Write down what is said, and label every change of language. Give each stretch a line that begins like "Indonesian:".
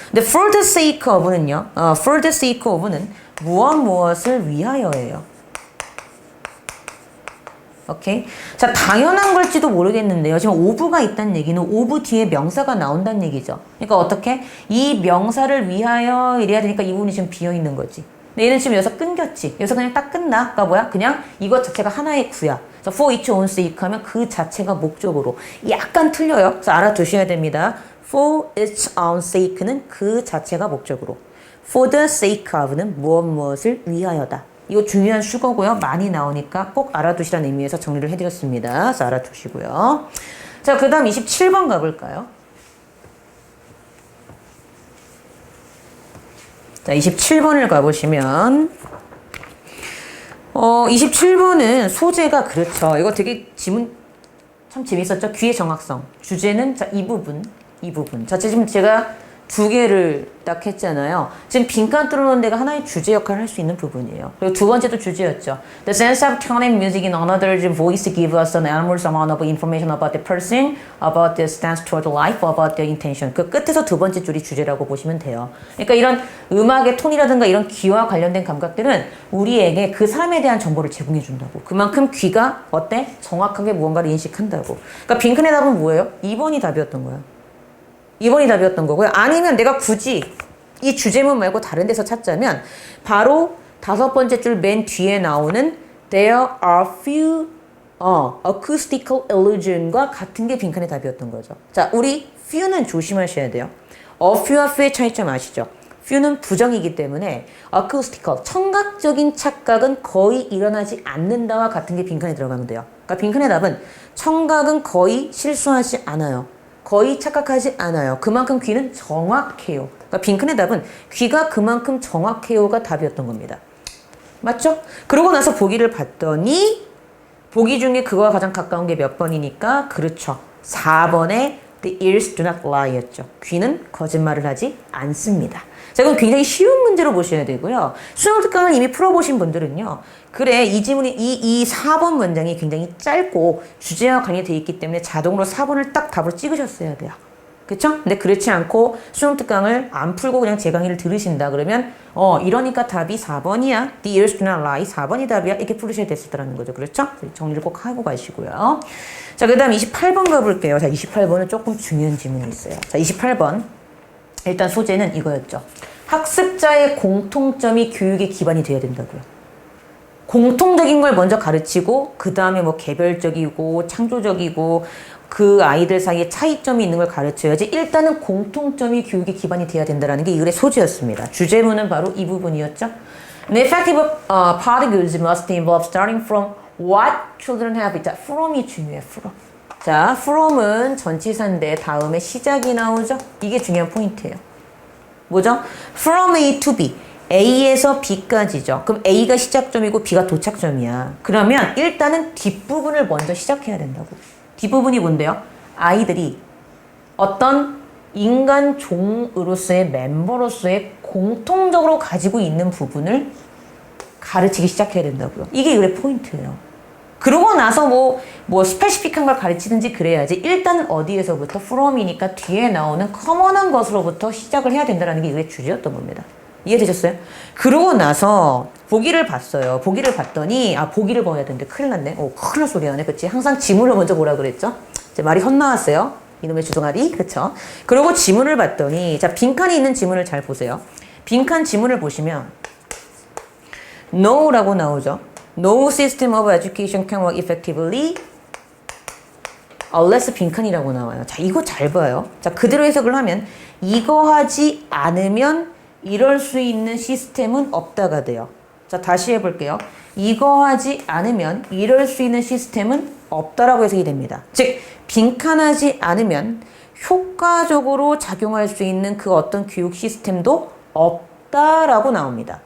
Korean: 근데
English: for the sake of
Korean: 는요. for the sake of는 무엇을 위하여예요. 오케이. 자, 당연한 걸지도 모르겠는데요. 지금 of가 있다는 얘기는 of 뒤에 명사가 나온다는 얘기죠. 그러니까 어떻게? 이 명사를 위하여 이래야 되니까 이 부분이 지금 비어 있는 거지. 근데 얘는 지금 여기서 끊겼지. 여기서 그냥 딱 끝나. 그러니까 뭐야? 그냥 이것 자체가 하나의 구야. 그래서
English: for its own sake
Korean: 하면 그 자체가 목적으로. 약간 틀려요. 그래서 알아두셔야 됩니다.
English: for its own sake
Korean: 는 그 자체가 목적으로.
English: for the sake of
Korean: 는 무엇을 위하여다. 이거 중요한 수거고요. 많이 나오니까 꼭 알아두시라는 의미에서 정리를 해드렸습니다. 그래서 알아두시고요. 자, 그 다음 27번 가볼까요? 자, 27번을 가보시면 27번은 소재가 그렇죠. 이거 되게 지문 참 재밌었죠? 귀의 정확성. 주제는 자, 이 부분. 자, 지금 제가 두 개를 딱 했잖아요. 지금 빈칸 뚫어놓은 데가 하나의 주제 역할을 할 수 있는 부분이에요. 그리고 두 번째도 주제였죠.
English: The sense of turning music in another's voice give us an enormous amount of information about the person, about the stance toward life, about the intention.
Korean: 그 끝에서 두 번째 줄이 주제라고 보시면 돼요. 그러니까 이런 음악의 톤이라든가 이런 귀와 관련된 감각들은 우리에게 그 사람에 대한 정보를 제공해 준다고. 그만큼 귀가 어때? 정확하게 무언가를 인식한다고. 그러니까 빈칸의 답은 뭐예요? 2번이 답이었던 거야. 2번이 답이었던 거고요. 아니면 내가 굳이 이 주제문 말고 다른 데서 찾자면 바로 다섯 번째 줄 맨 뒤에 나오는
English: There are few acoustical illusion
Korean: 과 같은 게 빈칸의 답이었던 거죠. 자, 우리 few는 조심하셔야 돼요. a few와 few의 차이점 아시죠? few는 부정이기 때문에 acoustical, 청각적인 착각은 거의 일어나지 않는다와 같은 게 빈칸에 들어가면 돼요. 그러니까 빈칸의 답은 청각은 거의 실수하지 않아요. 거의 착각하지 않아요. 그만큼 귀는 정확해요. 그러니까 빈칸의 답은 귀가 그만큼 정확해요가 답이었던 겁니다. 맞죠? 그러고 나서 보기를 봤더니 보기 중에 그거와 가장 가까운 게 몇 번이니까 그렇죠. 4번에
English: The ears do not lie
Korean: 였죠. 귀는 거짓말을 하지 않습니다. 자, 이건 굉장히 쉬운 문제로 보셔야 되고요. 수능 특강을 이미 풀어보신 분들은요. 그래, 이 지문이, 이 4번 문장이 굉장히 짧고 주제와 관련되어 있기 때문에 자동으로 4번을 딱 답으로 찍으셨어야 돼요. 그쵸? 근데 그렇지 않고 수능 특강을 안 풀고 그냥 제 강의를 들으신다 그러면 이러니까 답이 4번이야.
English: The ears do not lie.
Korean: 4번이 답이야. 이렇게 풀으셔야 됐었다는 거죠. 그렇죠? 정리를 꼭 하고 가시고요. 자, 그 다음 28번 가볼게요. 자, 28번은 조금 중요한 질문이 있어요. 자, 28번. 일단 소재는 이거였죠. 학습자의 공통점이 교육의 기반이 되어야 된다고요. 공통적인 걸 먼저 가르치고 그 다음에 뭐 개별적이고 창조적이고 그 아이들 사이에 차이점이 있는 걸 가르쳐야지 일단은 공통점이 교육의 기반이 돼야 된다는 게 이 글의 소재였습니다. 주제문은 바로 이 부분이었죠.
English: An effective pedagogy must involve starting from what children have.
Korean: 자, from이 중요해. from. 자, from은 전치사인데 다음에 시작이 나오죠. 이게 중요한 포인트예요. 뭐죠?
English: From A to B.
Korean: A에서 B까지죠. 그럼 A가 시작점이고 B가 도착점이야. 그러면 일단은 뒷부분을 먼저 시작해야 된다고. 뒷부분이 뭔데요? 아이들이 어떤 인간 종으로서의 멤버로서의 공통적으로 가지고 있는 부분을 가르치기 시작해야 된다고요. 이게 이거의 포인트예요. 그러고 나서 뭐 스페시픽한 걸 가르치든지 그래야지 일단은 어디에서부터 from이니까 뒤에 나오는 커먼한 것으로부터 시작을 해야 된다는 게 이거의 주제였던 겁니다. 이해되셨어요? 그러고 나서 보기를 봤어요. 보기를 봤더니 보기를 봐야 되는데 큰일 났네. 큰일 날 소리 하네. 그치? 항상 지문을 먼저 보라 그랬죠? 이제 말이 헛나왔어요. 이놈의 주둥아리. 그쵸? 그리고 지문을 봤더니 자, 빈칸이 있는 지문을 잘 보세요. 빈칸 지문을 보시면 No라고 나오죠.
English: No system of education can work effectively unless
Korean: 빈칸이라고 나와요. 자, 이거 잘 봐요. 자, 그대로 해석을 하면 이거 하지 않으면 이럴 수 있는 시스템은 없다가 돼요. 자, 다시 해볼게요. 이거 하지 않으면 이럴 수 있는 시스템은 없다라고 해석이 됩니다. 즉, 빈칸하지 않으면 효과적으로 작용할 수 있는 그 어떤 교육 시스템도 없다라고 나옵니다.